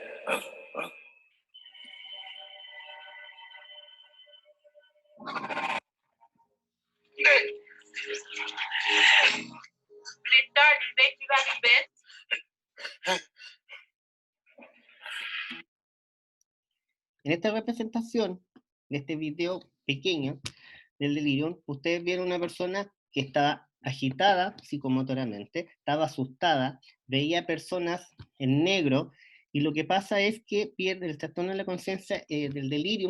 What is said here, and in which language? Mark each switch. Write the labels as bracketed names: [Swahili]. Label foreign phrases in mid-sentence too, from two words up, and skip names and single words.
[Dutch] Meneer Dardy, weet u waar u bent? [Spanish] En esta representación, de este video pequeño del delirium, ustedes vieron una persona que estaba agitada psicomotoramente, estaba asustada, veía personas en negro, y lo que pasa es que pierde el trastorno de la conciencia del delirium.